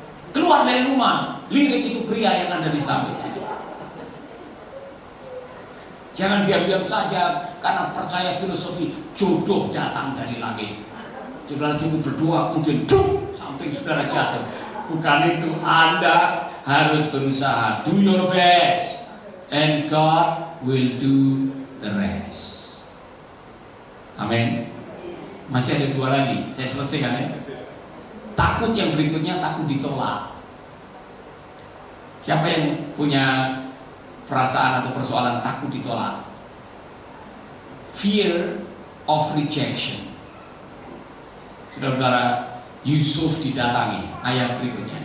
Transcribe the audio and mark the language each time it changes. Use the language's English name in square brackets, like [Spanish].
[Indonesian] Keluar dari rumah, lirik itu pria yang ada di samping. Jangan diam-diam saja karena percaya filosofi jodoh datang dari langit. Saudara cukup berdoa kemudian samping saudara jatuh. Bukan itu, Anda harus berusaha. [English] Do your best and God will do the rest. [Indonesian] Amin. Masih ada 2 lagi, saya selesaikan ya. Takut yang berikutnya, takut ditolak. Siapa yang punya perasaan atau persoalan takut ditolak? [English] Fear of rejection. [Indonesian] Saudara-saudara, Yusuf didatangi, ayat berikutnya.